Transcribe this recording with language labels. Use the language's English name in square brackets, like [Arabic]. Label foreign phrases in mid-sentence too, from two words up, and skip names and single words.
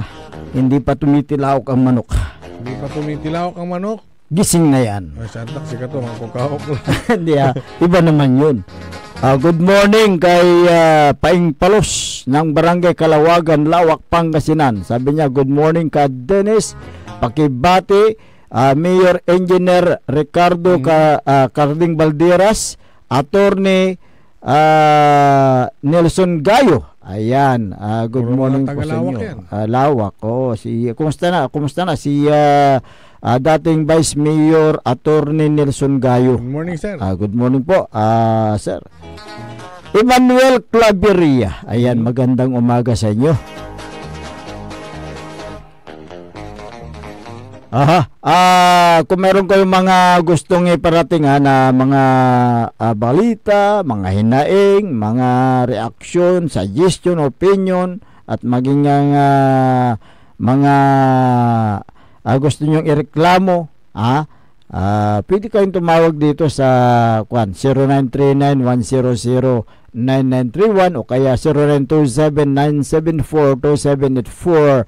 [Filipino] Hindi pa tumitilawak ang manok. Hindi pa tumitilawak ang manok? Gising na yan. Ay, santak, siya to, mangkukahok. Hindi iba naman yun. [English] Good morning [Filipino] kay Paing Palos ng Barangay Kalawagan, Lawak, Pangasinan. Sabi niya, [English] good morning ka Dennis. [Filipino] Pakibati Mayor Engineer Ricardo Carding Valderas, Attorney Nelson Gayo. Ayan, [English] good morning [Filipino] po sa inyo. Lawak. Kumusta na si dating Vice Mayor Attorney Nelson Gayo. [English] Good morning, sir. Good morning po, sir. Emmanuel Claveria. [Filipino] Ayan, magandang umaga sa inyo. Kung meron kayong mga gustong iparating na mga balita, mga hinaing, mga reaksyon, suggestion, opinion, at maging mga gusto nyong ireklamo, pwede kayong tumawag dito sa 0939-100-9931 o kaya 0927-974-2784.